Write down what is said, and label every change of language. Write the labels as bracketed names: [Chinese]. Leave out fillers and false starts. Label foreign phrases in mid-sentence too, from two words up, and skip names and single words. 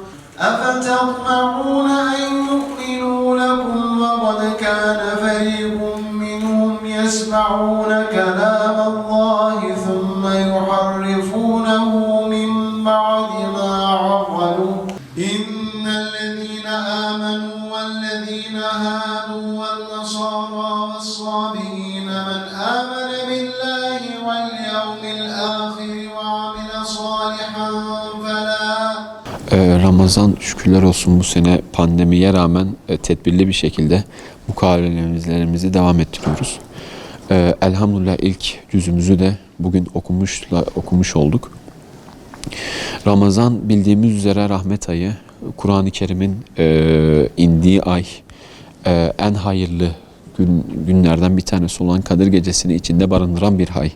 [Arabic] أفتطمعون أن يؤمنوا لكم وقد كان فريق منهم يسمعون كلام الله ثم يحرفونه من بعد ما عقلوه إن الذين آمنوا والذين هادوا والنصارى والصابئين من آمن بالله واليوم الآخر وعمل صالحا فلا [Turkish] Ramazan şükürler olsun bu sene pandemiye rağmen tedbirli bir şekilde mukavelelerimizi devam ettiriyoruz. Elhamdülillah ilk cüzümüzü de bugün okumuş olduk. Ramazan bildiğimiz üzere rahmet ayı, Kur'an-ı Kerim'in indiği ay, en hayırlı günlerden bir tanesi olan Kadir Gecesi'ni içinde barındıran bir ay.